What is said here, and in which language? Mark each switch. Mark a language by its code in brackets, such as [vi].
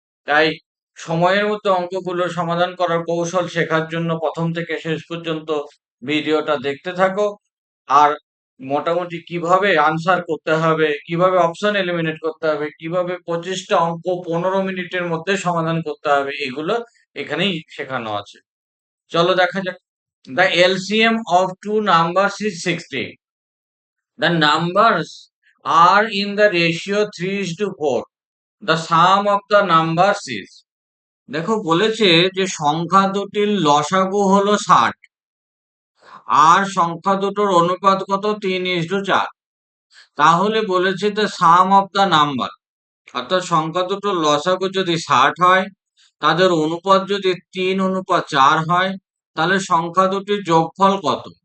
[bn] তাই সময়ের মধ্যে অঙ্কগুলো সমাধান করার কৌশল শেখার জন্য প্রথম থেকে শেষ পর্যন্ত ভিডিওটা দেখতে থাকো। আর মোটামুটি কিভাবে আনসার করতে হবে, কিভাবে অপশন এলিমিনেট করতে হবে, কিভাবে 25টা অঙ্ক 15 মিনিটের মধ্যে সমাধান করতে হবে, এগুলো এখানেই শেখানো আছে। চলো দেখা যাক। [en] The LCM of two numbers is 60. The numbers are in the ratio 3:4. The sum of the numbers is, [bn] দেখো বলেছে যে সংখ্যা দুটির লসাগু হলো 60 আর সংখ্যা দুটোর অনুপাত কত 3:4। তাহলে বলেছে যে [en] sum of the number, [bn] অর্থাৎ সংখ্যা দুটোর লসাগু যদি 60 হয়, তাদের অনুপাত যদি 3:4 হয়, তাহলে সংখ্যা দুটির যোগফল কত।